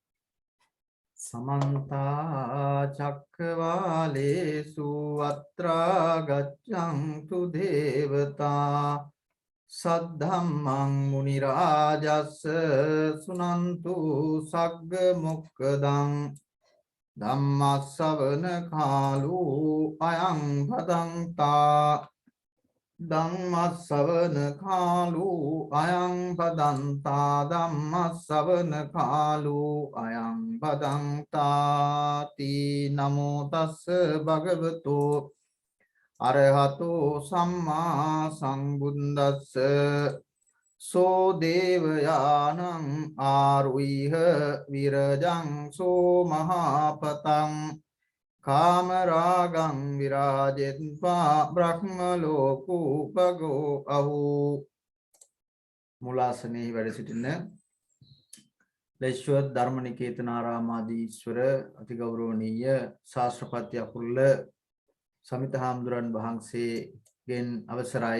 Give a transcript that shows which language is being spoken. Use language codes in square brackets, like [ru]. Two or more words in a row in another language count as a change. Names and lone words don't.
[pi] සමන්ත චක්කවාලේසු අත්‍රා ගච්ඡන්තු දේවතා සද්ධම්මං මුනි රාජස්ස සුනන්තු සග්ග මොක්ඛදං ධම්ම ශ්‍රවණ කාලෝ අයං භදංතා ධම්ම ශ්‍රවණ කාලෝ අයං භදංතා ධම්ම ශ්‍රවණ කාලෝ අයං භදංතාති නමෝ තස්ස භගවතෝ අරහතෝ සම්මා සම්බුද්දස්ස සෝ දේවයානං ආරුයිහ විරජං සෝ මහාපතං කාමරාගං විරාජෙත්වා බ්‍රහ්ම ලෝකූපගෝ අහෝ. [si] මුලාසනයේ වැඩ සිටින ලේශ්වර ධර්මනිකේතනාරාමාදීශ්වර අතිගෞරවනීය ශාස්ත්‍රපති අකුරුල සමිත හාමුදුරන් වහන්සේගෙන් අවසරයි.